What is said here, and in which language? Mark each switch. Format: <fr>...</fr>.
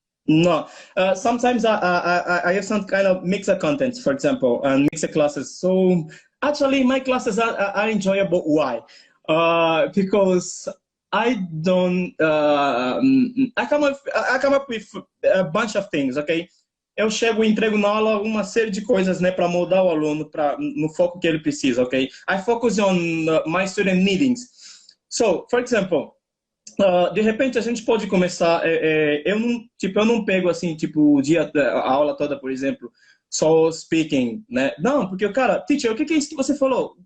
<en>No, sometimes I have some kind of mixed content, for example, and mixed classes. So actually, my classes are enjoyable. Why? Because I don't. I come up with a bunch of things.</en> <pt>Okay, eu chego e entrego na aula uma série de coisas, né, para moldar o aluno no foco que ele precisa.</pt> <en>Okay, I focus on my student needs. So, for example.</en> <pt>De repente a gente pode começar, eu não pego assim, tipo, a aula toda, por exemplo, só speaking, né? Não, porque o cara, teacher, o que é isso que você falou?</pt>